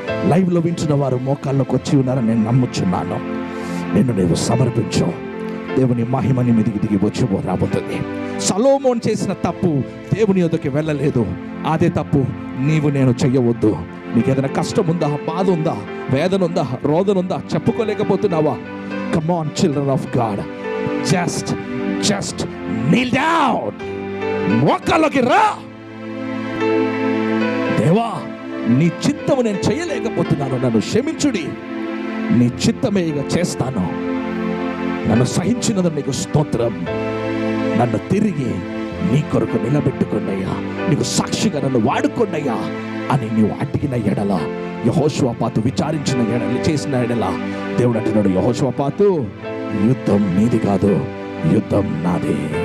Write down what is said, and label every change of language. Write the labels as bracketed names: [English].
[Telugu] లైవ్లో వింటున్న వారు మోకాళ్ళకు వచ్చి ఉన్నారని నేను నమ్ముచున్నాను. నిన్ను నీవు సమర్పించు, దేవుని మహిమని మీదికి దిగి వచ్చి రాబోతుంది. సొలొమోన్ చేసిన తప్పు దేవుని యొద్దకు వెళ్ళలేదు. అదే తప్పు నేను చెయ్యవద్దు. నీకు ఏదైనా కష్టం ఉందా, బాధ ఉందా, వేదన ఉందా, రోదన ఉందా, చెప్పుకోలేకపోతున్నావా? [English] Come on, children of God, just kneel down. [Telugu] మోకాళ్ళకి రా. దేవా, నీ చిత్తము నేను చేయలేకపోతున్నాను, నన్ను క్షమించుడి. నీ చిత్తమే ఇక చేస్తాను. నన్ను సహించినందుకు నీకు స్తోత్రం. నన్ను తిరిగి నీ కొరకు నిలబెట్టుకున్నయ్యా, నీకు సాక్షిగా నన్ను వాడుకున్నయ్యా అని నీవు అడిగిన ఎడల, యెహోషాపాతు విచారించిన ఎడల, చేసిన ఎడల దేవుడు అంటున్నాడు, యెహోషాపాతు, యుద్ధం నీది కాదు, యుద్ధం నాది.